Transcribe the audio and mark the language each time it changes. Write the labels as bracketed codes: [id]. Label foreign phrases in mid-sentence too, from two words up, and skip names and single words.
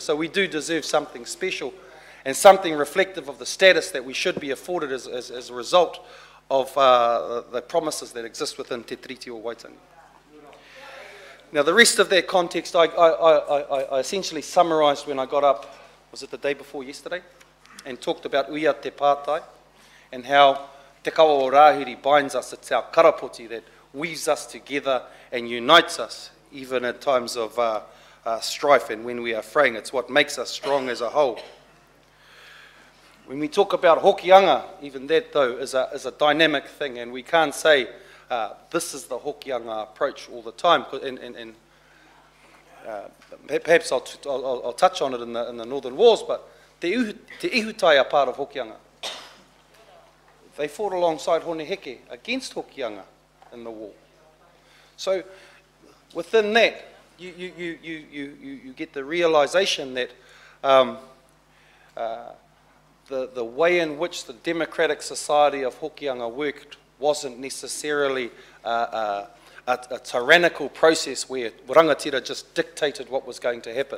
[en] So we do deserve something special and something reflective of the status that we should be afforded as a result of the promises that exist within Te Tiriti o Waitangi. Now, the rest of that context, I essentially summarised when I got up, was it the day before yesterday, and talked about [mi] uia te pātai [en] and how [mi] te kawa o Rāhiri [en] binds us. It's our karapoti that weaves us together and unites us, even at times of strife and when we are fraying. It's what makes us strong as a whole. When we talk about hokianga, even that, though, is a dynamic thing, and we can't say this is the hokianga approach all the time. And perhaps I'll touch on it in the Northern Wars, but te ihutai are part of hokianga. They fought alongside Hone Heke against hokianga in the war. So within that, you get the realisation that the way in which the democratic society of hokianga worked wasn't necessarily a tyrannical process where rangatira just dictated what was going to happen.